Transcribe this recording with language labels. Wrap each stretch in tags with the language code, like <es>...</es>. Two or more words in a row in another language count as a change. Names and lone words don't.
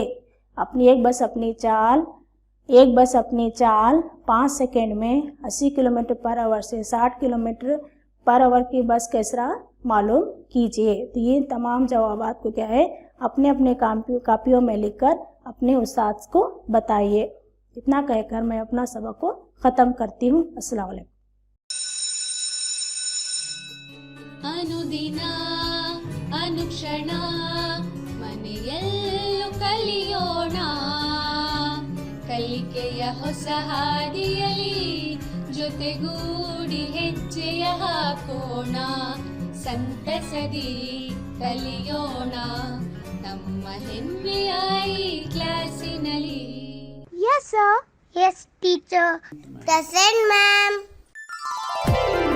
<ur>ایک بس اپنی چال 5 سیکنڈ میں 80</ur> <en>kilometer per hour</en> <ur>سے 60</ur> <en>kilometer per hour</en> <ur>کی بس کا اسراع معلوم کیجیے. تو یہ تمام جوابات کو کیا ہے اپنے اپنے کاپیوں میں لکھ کر اپنے استاد کو بتائیے. اتنا کہہ کر میں اپنا سبق کو ختم کرتی ہوں. السلام علیکم.</ur> <kn>ಅನುದಿನ ಅನುಕ್ಷಣ ಮನೆಯಲ್ಲೂ ಕಲಿಯೋಣ, ಕಲಿಕೆಯ ಹೊಸ ಹಾದಿಯಲಿ ಜೊತೆಗೂಡಿ ಹೆಜ್ಜೆಯ ಹಾಕೋಣ, ಸಂತಸದಿ ಕಲಿಯೋಣ ನಮ್ಮ ಹೆಮ್ಮೆಯ ಈ ಕ್ಲಾಸಿನಲ್ಲಿ.</kn> <en>Yes sir. Yes teacher. Present ma'am.</en>